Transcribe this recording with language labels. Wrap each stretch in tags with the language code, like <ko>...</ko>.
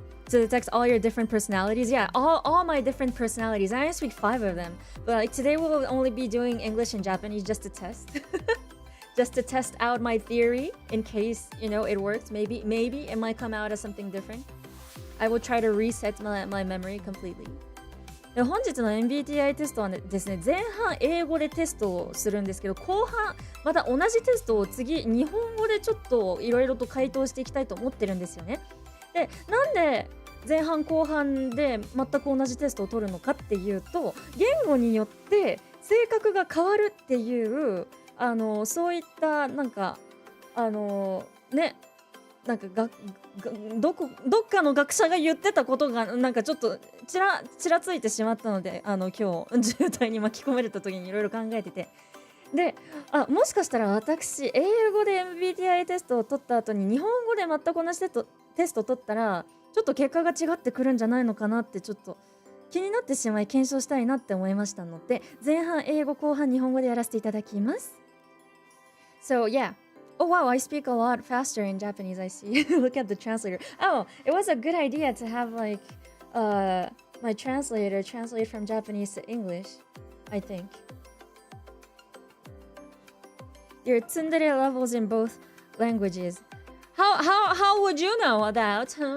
<en>To detect all your different personalities. Yeah, all my different personalities. I only speak 5 of them. But like today we will only be doing English and Japanese just to test. Just to test out my theory in case, it works. Maybe it might come out as something different. I will try to reset my memory completely.</en> <ja>で本日の MBTI テストはですね、前半英語でテストをするんですけど、後半また同じテストを次日本語でちょっといろいろと回答していきたいと思ってるんですよね。で、なんで前半後半で全く同じテストを取るのかっていうと、言語によって性格が変わるっていうそういったなんかなんかどっかの学者が言ってたことがなんかちょっとちらついてしまったので今日渋滞に巻き込まれた時にいろいろ考えてて、でもしかしたら私英語で MBTI テストを取った後に日本語で全く同じテストを取ったらちょっと結果が違ってくるんじゃないのかなってちょっと気になってしまい検証したいなって思いましたので、前半英語後半日本語でやらせていただきます。</ja> <en>So yeah.Oh wow, I speak a lot faster in Japanese, I see. Look at the translator. Oh, it was a good idea to have like my translator translate from Japanese to English, I think. your tsundere levels in both languages. How would you know that?</en>